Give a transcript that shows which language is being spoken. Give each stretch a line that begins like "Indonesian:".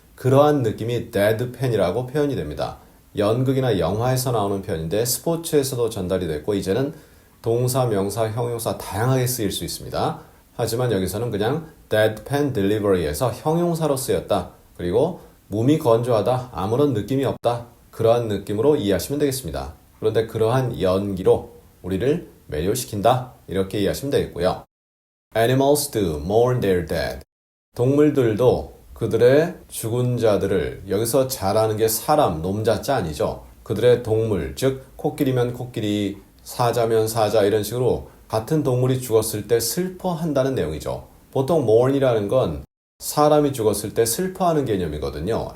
Korean: 그러한 느낌이 데드펜이라고 표현이 됩니다. 연극이나 영화에서 나오는 표현인데 스포츠에서도 전달이 됐고 이제는 동사, 명사, 형용사 다양하게 쓰일 수 있습니다. 하지만 여기서는 그냥
English: deadpan delivery
Korean: 에서 형용사로 쓰였다. 그리고 몸이 건조하다, 아무런 느낌이 없다. 그러한 느낌으로 이해하시면 되겠습니다. 그런데 그러한 연기로 우리를 매료시킨다. 이렇게 이해하시면 되겠고요.
English: Animals do mourn their dead.
Korean: 동물들도 그들의 죽은 자들을, 여기서 자라는 게 사람, 놈자자 아니죠. 그들의 동물, 즉 코끼리면 코끼리, 사자면 사자 이런 식으로 같은 동물이 죽었을 때 슬퍼한다는 내용이죠. 보통 mourn이라는 건 사람이 죽었을 때 슬퍼하는 개념이거든요.